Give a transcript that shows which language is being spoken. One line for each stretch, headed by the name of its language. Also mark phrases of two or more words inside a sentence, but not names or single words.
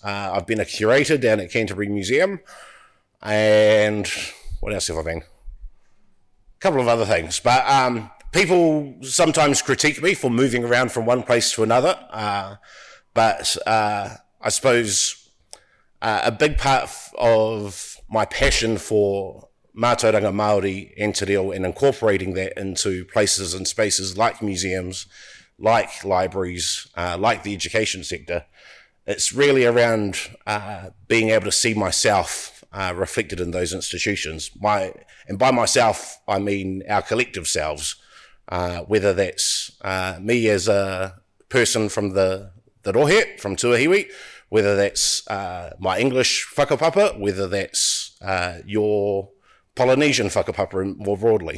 English: I've been a curator down at Canterbury Museum. And what else have I been? Couple of other things, but people sometimes critique me for moving around from one place to another, but I suppose a big part of my passion for
Māori: mātauranga Māori
English: and
Māori: te reo
English: and incorporating that into places and spaces like museums, like libraries, like the education sector, it's really around being able to see myself reflected in those institutions. And by myself, I mean our collective selves, whether that's me as a person from the Rohe, from Tuahiwi, whether that's my English whakapapa, whether that's your Polynesian whakapapa more broadly.